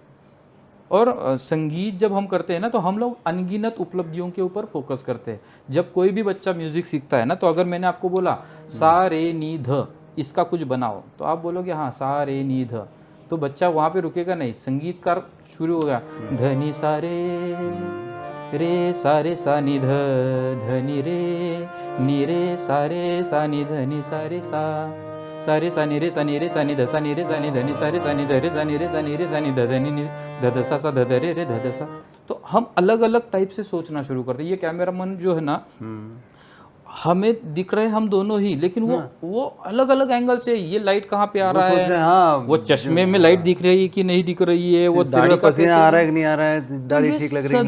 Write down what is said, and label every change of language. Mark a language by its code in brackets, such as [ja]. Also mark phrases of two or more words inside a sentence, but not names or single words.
[hi] और संगीत जब हम करते हैं ना, तो हम लोग अनगिनत उपलब्धियों के ऊपर फोकस करते हैं। जब कोई भी बच्चा म्यूजिक सीखता है ना, तो अगर मैंने आपको बोला सा रे नी ध, इसका कुछ बनाओ, तो आप बोलोगे हाँ सा रे नी ध, तो बच्चा वहाँ पे रुकेगा नहीं, संगीतकार शुरू होगा धनी सारे रे सारे सा नि ध, धनी रे नी रे सारे सा नि धनी सारे सा, सारे सा नि रे सा नि रे सा नि ध सा नि रे सा नि धनी सारे सा नि ध रे सा नि रे सा नि रे सा नि ध धनी नि ध ध सा ध ध रे रे ध ध सा। तो हम अलग अलग टाइप से सोचना शुरू करते हैं। ये कैमरामैन जो है ना, हमें दिख रहे हैं हम दोनों ही, लेकिन वो अलग अलग एंगल से, ये लाइट कहाँ पे आ रहा है, हाँ, वो चश्मे में लाइट दिख रही है कि नहीं दिख रही है, वो दाढ़ी का पसीना आ रहा है कि नहीं आ रहा है, दाढ़ी ठीक लग रही है,